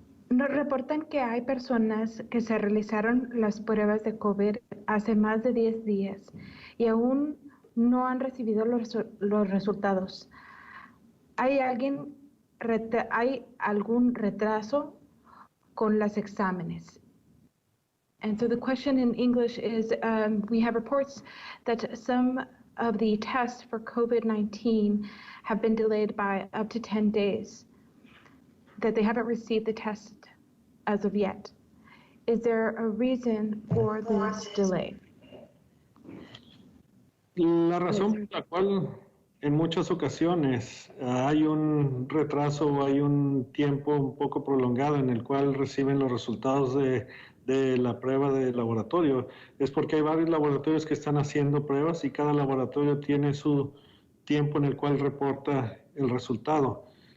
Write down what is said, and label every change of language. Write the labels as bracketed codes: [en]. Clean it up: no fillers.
[es] Nos reportan que hay personas que se realizaron las pruebas de COVID hace más de 10 días y aún no han recibido los resultados. ¿Hay algún retraso con los exámenes? [en] And so the question in English is, we have reports that some of the tests for COVID-19 have been delayed by up to 10 days, that they haven't received the test as of yet. Is there a reason for this delay? [es] La razón por la cual en muchas ocasiones hay un retraso o hay un tiempo un poco prolongado en el cual reciben los resultados de la prueba de laboratorio es porque hay varios laboratorios que están haciendo pruebas y cada laboratorio tiene su tiempo en el cual reporta el resultado.